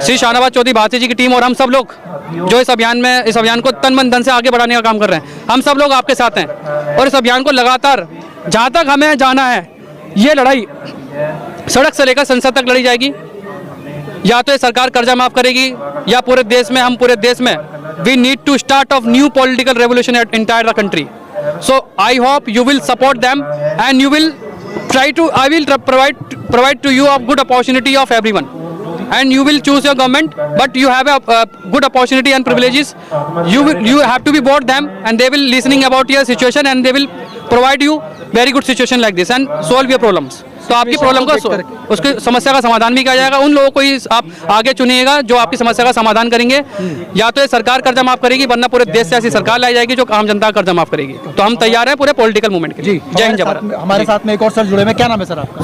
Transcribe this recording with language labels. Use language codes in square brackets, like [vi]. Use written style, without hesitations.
[hi] श्री शाहनवाज चौधरी भारती जी की टीम और हम सब लोग जो इस अभियान को तन मन धन से आगे बढ़ाने का काम कर रहे हैं, हम सब लोग आपके साथ हैं। और इस अभियान को लगातार जहाँ तक हमें जाना है, ये लड़ाई सड़क से लेकर संसद तक लड़ी जाएगी। या तो ये सरकार कर्जा माफ करेगी या पूरे देश में, हम पूरे देश में [en] We need to start off new political revolution at entire the country. So I hope you will support them and you will try to, I will provide to you a good opportunity of everyone, and you will choose your government, but you have a good opportunity and privileges. You have to be both them, and they will listening about your situation and they will provide you very good situation like this and solve your problems. [hi] तो आपकी problem का उसकी समस्या का समाधान भी किया जाएगा। उन लोगों को ही आप आगे चुनिएगा जो आपकी समस्या का समाधान करेंगे। या तो ये सरकार कर्जा माफ करेगी, वरना पूरे देश से ऐसी सरकार लाई जाएगी जो आम जनता का कर्जा माफ करेगी। तो हम तैयार हैं पूरे पॉलिटिकल मूवमेंट के लिए। जय हिंद जय भारत। हमारे साथ में एक और सर जुड़े हैं, क्या नाम है सर आपका?